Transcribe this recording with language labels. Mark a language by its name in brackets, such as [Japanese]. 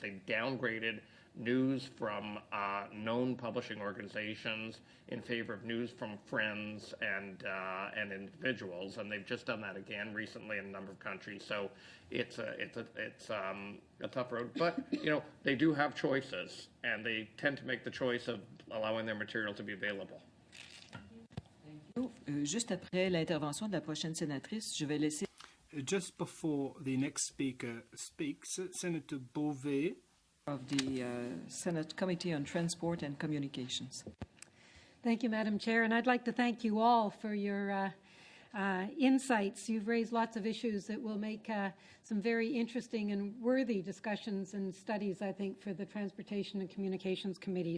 [English] They downgraded news from known publishing organizations in favor of news from friends and individuals, and they've just done that again recently in a number of countries. So it's a tough road, but you know, they do have choices, and they tend to make the choice of allowing their material to be available. [French] Juste après l'intervention de la prochaine sénatrice, je vais laisser. [English] Just before the next speaker speaks, Senator Beauvais Of the Senate Committee on Transport and Communications. Thank you, Madam Chair, and I'd like to thank you all for your insights. You've raised lots of issues that will make some very interesting and worthy discussions and studies, I think, for the Transportation and Communications Committee.